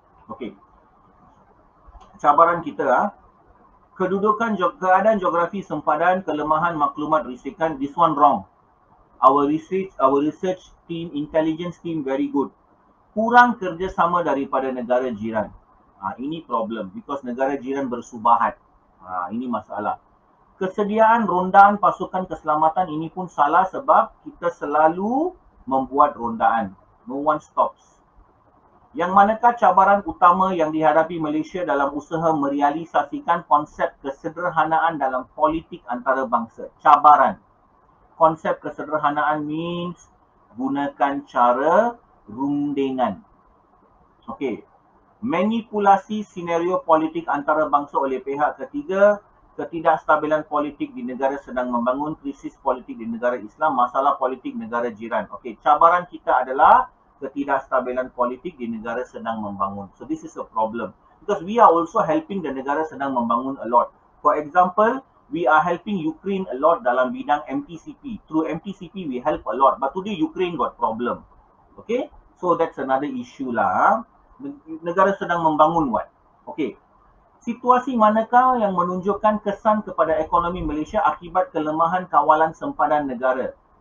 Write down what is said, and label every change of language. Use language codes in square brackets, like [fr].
[ms] Okey. Cabaran kita, kedudukan keadaan geografi sempadan, kelemahan maklumat risikan, [en] this one wrong. Our research team, intelligence team very good. [ms] Kurang kerjasama daripada negara jiran. Ini [en] problem because [ms] negara jiran bersubahat. Ini masalah. Kesediaan rondaan pasukan keselamatan ini pun salah sebab kita selalu membuat rondaan. [en] No one stops. [ms] Yang manakah cabaran utama yang dihadapi Malaysia dalam usaha merealisasikan konsep kesederhanaan dalam politik antarabangsa? Cabaran. Konsep kesederhanaan means gunakan cara rundingan. Okey. Manipulasi senario politik antarabangsa oleh pihak ketiga, ketidakstabilan politik di negara sedang membangun, krisis politik di negara Islam, masalah politik negara jiran. Okey, cabaran kita adalah ketidakstabilan politik di negara sedang membangun. [en] So this is a problem because we are also helping the [ms] negara sedang membangun [en] a lot. For example, We are helping Ukraine a lot [ms] dalam bidang [en] MTCP. Through MTCP, we help a lot. But today, Ukraine got problem. Okay? So, that's another issue lah. [ms] Negara sedang membangun [en] what? Okay. [ms] Situasi manakah yang menunjukkan kesan kepada ekonomi Malaysia akibat kelemahan kawalan sempadan negara?